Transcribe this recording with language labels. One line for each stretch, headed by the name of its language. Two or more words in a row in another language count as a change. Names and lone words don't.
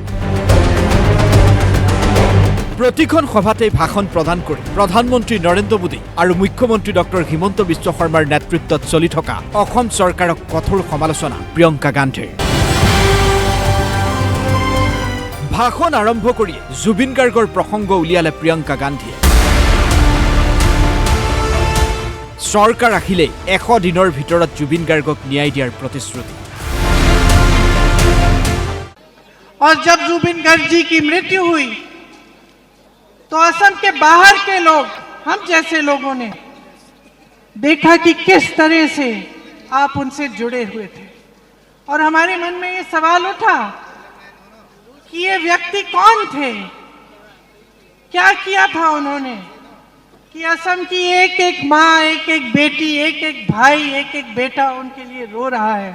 Assamese: প্ৰতিখন সভাতে ভাষণ প্ৰদান কৰি প্ৰধানমন্ত্ৰী নৰেন্দ্ৰ মোদী আৰু মুখ্যমন্ত্ৰী ডক্টৰ হিমন্ত বিশ্ব শৰ্মাৰ নেতৃত্বত চলি থকা অসম চৰকাৰক কঠোৰ সমালোচনা প্ৰিয়ংকা গান্ধীৰ ভাষণ আৰম্ভ কৰি জুবিন গাৰ্গৰ প্ৰসংগ উলিয়ালে প্ৰিয়ংকা গান্ধীয়ে সৰকাৰ আখিলে 100 দিনৰ ভিতৰত জুবিন গাৰ্গক ন্যায় দিয়াৰ প্ৰতিশ্ৰুতি।
Hindi: और जब जुबिन गार्ग जी की मृत्यु हुई तो असम के बाहर के लोग, हम जैसे लोगों ने देखा कि किस तरह से आप उनसे जुड़े हुए थे और हमारे मन में ये सवाल उठा कि ये व्यक्ति कौन थे, क्या किया था उन्होंने कि असम की एक एक माँ, एक एक बेटी, एक एक भाई, एक एक बेटा उनके लिए रो रहा है।